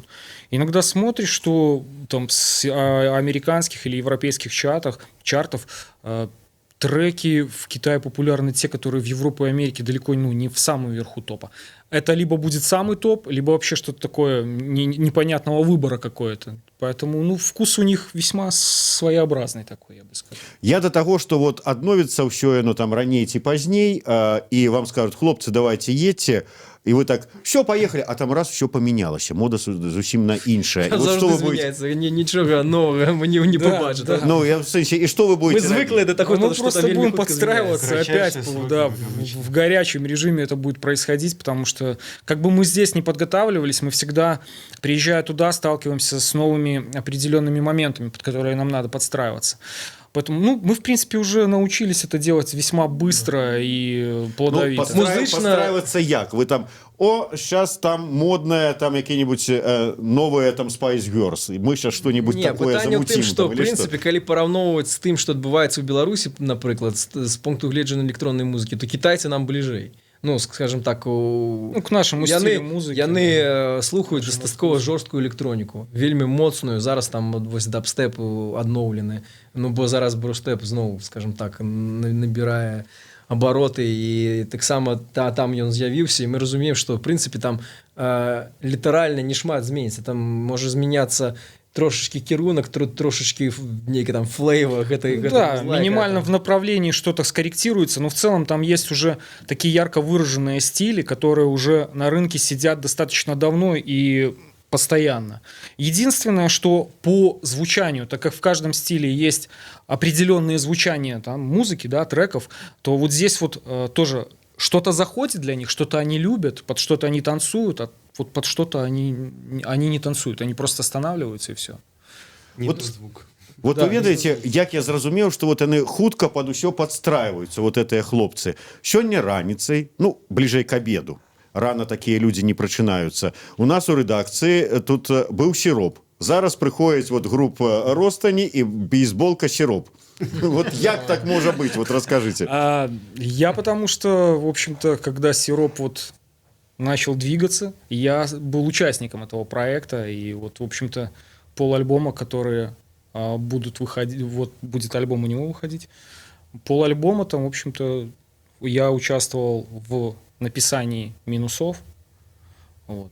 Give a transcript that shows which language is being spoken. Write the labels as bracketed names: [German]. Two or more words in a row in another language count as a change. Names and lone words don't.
[Russian] Иногда смотришь, что там с американских или европейских чартов треки в Китае популярны те, которые в Европе и Америке далеко не в самом верху топа. Это либо будет самый топ, либо вообще что-то такое непонятного выбора какое-то. Поэтому, ну, вкус у них весьма своеобразный такой, я бы сказал. [Belarusian] Я до того, что вот адновіцца ўсё яно там раней ці пазней, [Russian] и вам скажут, хлопцы, давайте едьте, и вы так, все, поехали, а там раз, все поменялось, [Belarusian] мода зусім на іншая. [Russian] Вот что вы будете? Ничего нового мы не побачим. Да. Ну, я в смысле, и что вы будете? Мы звыкли до такого, мы что просто там будем подстраиваться опять, да, в в горячем режиме это будет происходить, потому что как бы мы здесь не подготавливались, мы всегда, приезжая туда, сталкиваемся с новыми определенными моментами, под которые нам надо подстраиваться. Поэтому, ну, мы, в принципе, уже научились это делать весьма быстро и плодовито. Ну, подстраиваться як? Вы там, сейчас там модное, там какие-нибудь новые там Spice Girls, и мы сейчас что-нибудь такое замутим. [Belarusian] Пытанне ў тым, што, [Russian] в принципе, [Belarusian] калі параўноўваць з тым, што адбываецца ў Беларусі, напрыклад, з пункту гледжання электроннай музыкі, то кітайцы нам бліжэй. [Russian] Ну, скажем так, к нашему стилю музыкі. [Belarusian] Яны слухаюць дастаткова жорсткую электроніку, вельмі моцную. Зараз там вось дабстэп адноўлены. Ну, бо зараз брустеп зноў, [Russian] скажем так, [Belarusian] набірае абароты, і таксама там ён з'явіўся, і мы разумеем, што, в прынцыпе, там літаральна не шмат зменіцца. Там можа змяняцца трошечки кірунак, трошечки некий там флейва. [Russian] Да, минимально в направлении что-то скорректируется, но в целом там есть уже такие ярко выраженные стили, которые уже на рынке сидят достаточно давно и постоянно. Единственное, что по звучанию, так как в каждом стиле есть определенные звучания там, музыки, да, треков, то вот здесь вот тоже что-то заходит для них, что-то они любят, под что-то они танцуют, а вот под что-то они не танцуют, они просто останавливаются и все. Вот звук. [Belarusian] Вот да, вы ведаеце, як я зразумеў, што вот яны хутка пад усё падстрайваюцца, вот гэтыя хлопцы. Сёння раніцай, ну, бліжэй [Russian] к обеду, [Belarusian] рано такія людзі не прачынаюцца. У нас у рэдакцыі тут быў сіроп. Зараз прыходзіць вот группа Ростані і бейсболка сироп. [Russian] Вот як так может быть? Вот расскажите. Я потому что, в общем-то, когда сироп вот начал двигаться, я был участником этого проекта, и вот, в общем-то, полальбома, которые будут выходить, вот будет альбом у него выходить, полальбома там, в общем-то, я участвовал в написании минусов, вот.